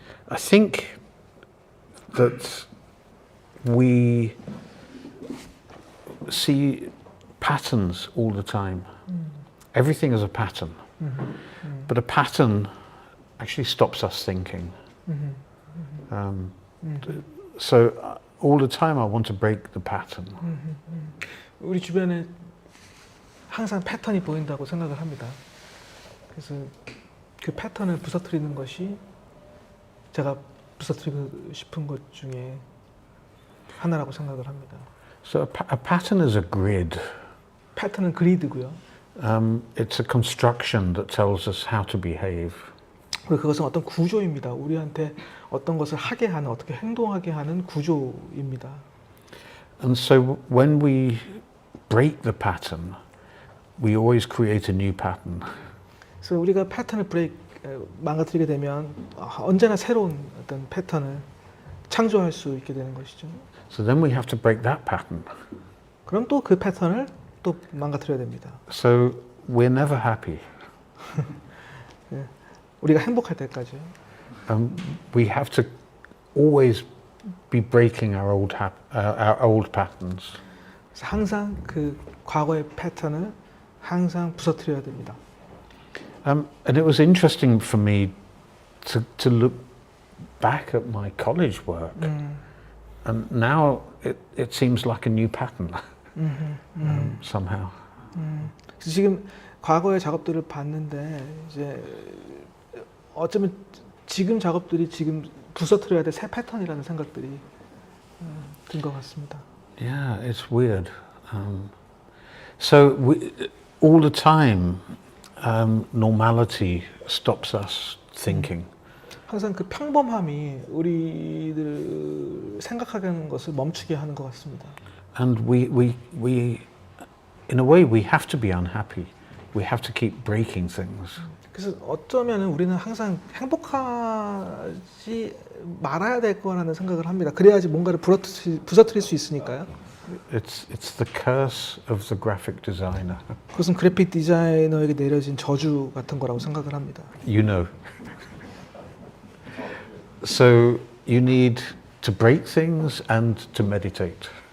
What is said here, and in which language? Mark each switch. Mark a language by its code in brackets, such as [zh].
[en] I think that we see patterns all the time. Everything is a pattern. But a pattern actually stops us thinking. So all the time I want to break the pattern. [ko] 우리 주변에 항상 패턴이 보인다고 생각을 합니다. 그래서 그 패턴을 부서뜨리는 것이 제가 부서뜨리고 싶은 것 중에 하나라고 생각을 합니다. [en] So a pattern is a grid. [ko] 패턴은 그리드고요. [en] It's a construction that tells us how to behave. [ko] 그리고 그것은 어떤 구조입니다. 우리한테 어떤 것을 하게 하는, 어떻게 행동하게 하는 구조입니다. [en] And so when we break the pattern, we always create a new pattern. [ko] 그래서 우리가 패턴을 망가뜨리게 되면 언제나 새로운 어떤 패턴을 창조할 수 있게 되는 것이죠. [en] So then we have to break that pattern. [ko] 그럼 또 그 패턴을 또 망가뜨려야 됩니다. [en] So we're never happy. [ko] 우리가 행복할 때까지요. [en] We have to always be breaking our old patterns. [ko] 그래서 항상 그 과거의 패턴을 항상 부서뜨려야 됩니다. [en] And it was interesting for me to look back at my college work. And now it seems like a new pattern. somehow. [ko] 그래서 지금 과거의 작업들을 봤는데 이제 어쩌면 지금 작업들이 지금 부서뜨려야 될 새 패턴이라는 생각들이 든 것 같습니다. [en] Yeah, it's weird. So all the time, normality stops us thinking. [ko] 항상 그 평범함이 우리들 생각하게 하는 것을 멈추게 하는 것 같습니다. [en] And we, in a way, we have to be unhappy. We have to keep breaking things. [ko] 그래서 어쩌면 우리는 항상 행복하지 말아야 될 거라는 생각을 합니다. 그래야지 뭔가를 부서뜨릴 수 있으니까요. [en] It's the curse of the graphic designer. [ko] 그것은 그래픽 디자이너에게 내려진 저주 같은 거라고 생각을 합니다. [en] You know. So you need to break things and to meditate.